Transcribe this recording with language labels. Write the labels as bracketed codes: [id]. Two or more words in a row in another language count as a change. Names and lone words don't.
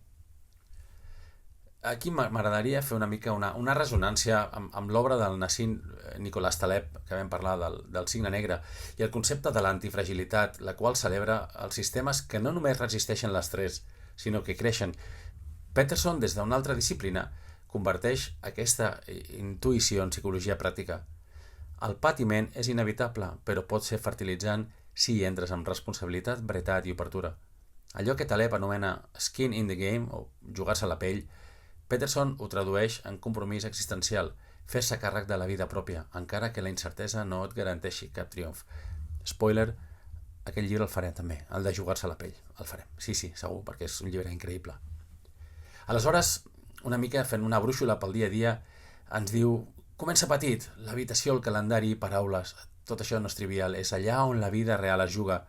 [ca] Aquí m'agradaria fer una mica una ressonància amb l'obra del Nassim Nicolás Taleb, que vam parlar del signe negre, i el concepte de l'antifragilitat, la qual celebra els sistemes que no només resisteixen l'estrès, sinó que creixen. Peterson, des d'una altra disciplina, converteix aquesta intuïció en psicologia pràctica. El patiment és inevitable, però pot ser fertilitzant si hi entres amb responsabilitat, veritat i obertura. Allò que Taleb anomena [en] skin in the game, [ca] o jugar-se a la pell, Peterson ho tradueix en compromís existencial, fer-se càrrec de la vida pròpia, encara que la incertesa no et garanteixi cap triomf. Spoiler, aquell llibre el farem també, el de jugar-se a la pell, el farem. Sí, segur, perquè és un llibre increïble. Aleshores, una mica fent una brúixola pel dia a dia, ens diu: comença petit, l'habitació, el calendari, paraules, tot això no és trivial, és allà on la vida real es juga.